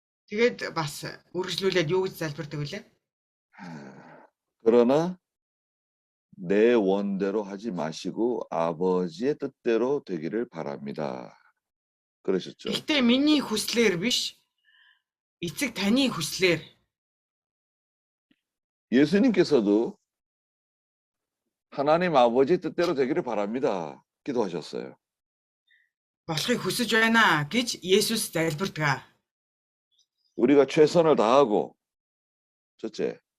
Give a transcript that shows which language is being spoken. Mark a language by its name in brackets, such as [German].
[Mongolian] Тэгээд бас үргэлжлүүлээд юу гэж залбирдаг вүлээ? [Korean] 그러나 내 원대로 하지 마시고 아버지의 뜻대로 되기를 바랍니다. 그러셨죠. [Mongolian] Гэхдээ миний хүслээр биш, эцэг таны хүслээр. [Korean] 예수님께서도 하나님 아버지의 뜻대로 되기를 바랍니다. 기도하셨어요. [Mongolian] Болохыг хүсэж байна гэж Есүс залбирдаг. [Korean] 우리가 최선을 다하고 첫째.